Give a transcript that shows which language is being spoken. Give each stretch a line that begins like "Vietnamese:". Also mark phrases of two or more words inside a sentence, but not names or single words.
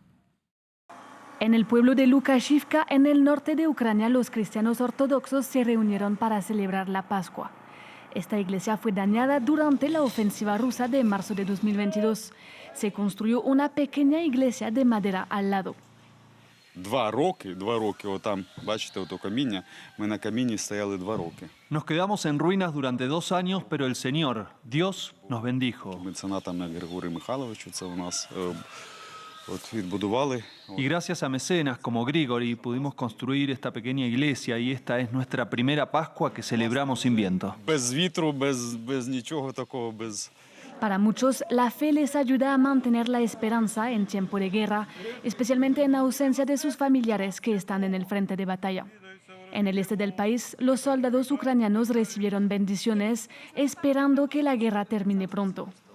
Spanish: En el pueblo de Lukashivka, en el norte de Ucrania, los cristianos ortodoxos se reunieron para celebrar la Pascua. Esta iglesia fue dañada durante la ofensiva rusa de marzo de 2022. Se construyó una pequeña iglesia de madera al lado.
Ukrainian: 2 роки, отам, бачите, ото каміння, ми на каміні стояли 2 роки.
Spanish: Nos quedamos en ruinas durante 2 años, pero el Señor, Dios, nos bendijo.
Ukrainian: Меценатами Григорію Михайловичу, це у нас відбудували.
Spanish: Y gracias a mecenas como Grigori pudimos construir esta pequeña iglesia y esta es nuestra primera Pascua que celebramos sin viento.
Ukrainian: Без вітру, без нічого такого, без...
Spanish: Para muchos, la fe les ayuda a mantener la esperanza en tiempo de guerra, especialmente en ausencia de sus familiares que están en el frente de batalla. En el este del país, los soldados ucranianos recibieron bendiciones, esperando que la guerra termine pronto.